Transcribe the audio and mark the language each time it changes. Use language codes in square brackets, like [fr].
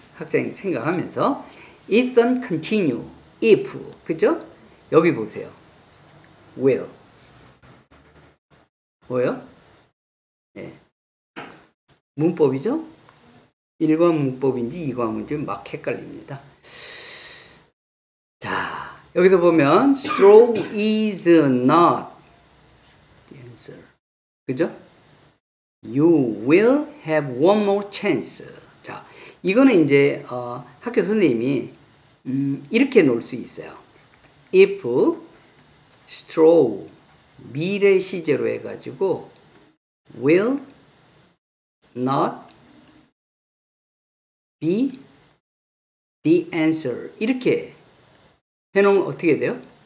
[ko] 학생 생각하면서 Ethan [en] continue if [ko] 그죠? 여기 보세요. will 뭐요? 네. 문법이죠? 일관 문법인지 이관문인지 막 헷갈립니다. 자, 여기서 보면 [en] straw is not the answer. [ko] 그죠? [en] You will have one more chance. [ko] 자, 이거는 이제 학교 선생님이 이렇게 놓을 수 있어요. If straw 미래 시제로 해가지고 [en] will not be the answer [ko] 이렇게 해놓으면 어떻게 돼요?